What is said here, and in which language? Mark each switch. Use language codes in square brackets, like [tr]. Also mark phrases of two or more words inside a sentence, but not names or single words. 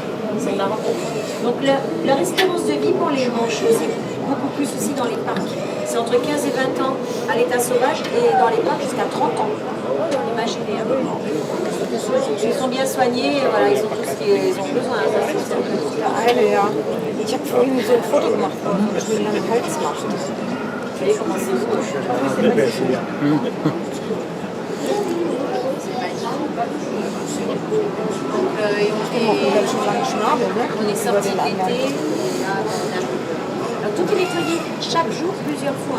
[fr] C'est marrant. Donc, leur espérance de vie pour les manchots, c'est beaucoup plus aussi dans les parcs. C'est entre 15 et 20 ans à l'état sauvage et dans les parcs jusqu'à 30 ans. Imaginez. Ils sont bien soignés, voilà, ils ont tout ce qu'ils ont besoin. [de] Eine, ja. Ich habe vorhin so ein Foto gemacht, ich will einen Hals machen. [fr] Vous voyez comment c'est beau. C'est magnifique. Donc, on est sorti l'été. Alors, tout est nettoyé chaque jour, plusieurs fois.